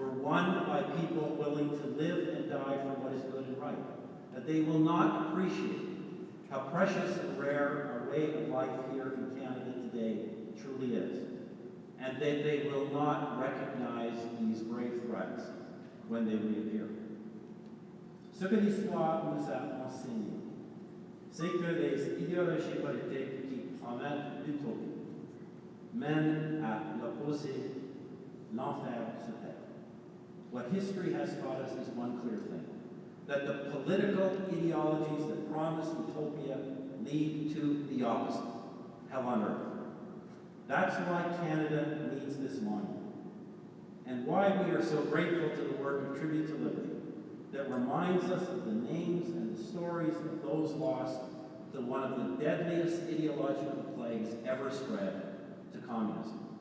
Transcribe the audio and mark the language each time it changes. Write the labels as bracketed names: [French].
[English] won by people willing to live and die for what is good and right. That they will not appreciate how precious and rare our way of life here in Canada today truly is. And that they will not recognize these grave threats when they reappear. [French] Ce que l'histoire nous a enseigné, c'est que les idéologies politiques qui promettent l'utopie mènent à l'opposé, l'enfer sur terre. [English] What history has taught us is one clear thing, that the political ideologies that promise utopia lead to the opposite, hell on earth. That's why Canada needs this monument, and why we are so grateful to the work of Tribute to Liberty that reminds us of the names and the stories of those lost to one of the deadliest ideological plagues ever spread, to communism.